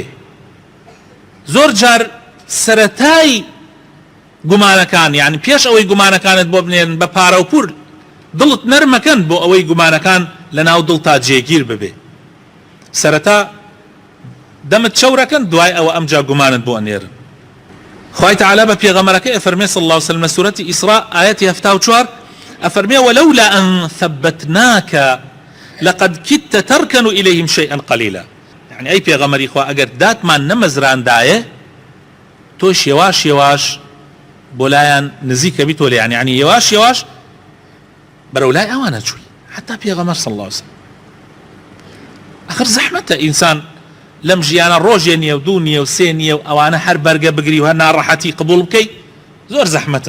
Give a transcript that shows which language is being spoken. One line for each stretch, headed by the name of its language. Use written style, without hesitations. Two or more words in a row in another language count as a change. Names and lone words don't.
Central Kurdish: زۆر جار سەرەتای گومانەکان، یعنی پێش ئەوەی گومانەکانت بۆ بنێن بە پارە و پور، دڵت نەرمەکەن بۆ ئەوەی گومانەکان لە ناو دڵ تا جێگیر ببێ. سەرەتا دەمت چەورەکەن، دوای ئەوە ئەمجا گومانت بۆ ئەنێرن. خوای تعالی بە پێغەمبەرەکەی ئەفەرمێ
Arabic: صلی الله عليه وسلم
Central Kurdish: لە سورەتی ئیسراء ئاەتی 74 ئەفەرمێ
Arabic: ولولا أن ثبتناك لقد كدت تركن إليهم شيئا قليلا. يعني أي
Central Kurdish: پێغەمبەری خوا ئەگەر داتمان نەمەزراندایە تۆش یەواش یەواش بۆ لایەن نزیکە بیتۆ لێ، يعني یەواش یەواش بەرەو لای ئەوانە چووی، حتا پێغەمبەر
Arabic: صلی الله عليه وسلم.
Central Kurdish: ئەخر زەحمەتە ئینسان لەم ژیانە ڕۆژێ نییە و دوو نییە و سێ نییە و ئەوانە هەر بەرگە بگری و هەر ناڕەحەتی قبول بکەی، زۆر زەحمەتە.